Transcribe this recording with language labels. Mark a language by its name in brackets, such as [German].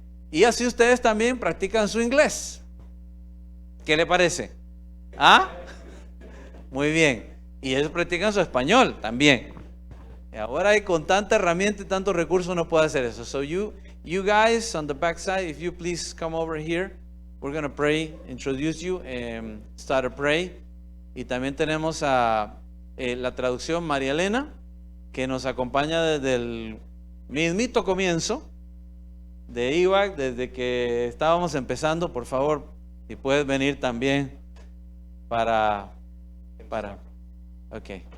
[Spanish] Y así ustedes también practican su inglés. ¿Qué le parece? ¿Ah? Muy bien. Y ellos practican su español también. Y ahora hay con tanta herramienta y tantos recursos no puede hacer eso. [English] So you guys on the back side, if you please come over here, we're going to pray, introduce you and start a pray. [Spanish] Y también tenemos a la traducción María Elena, que nos acompaña desde el mismito comienzo de IBAC, desde que estábamos empezando. Por favor, si puedes venir también para ok.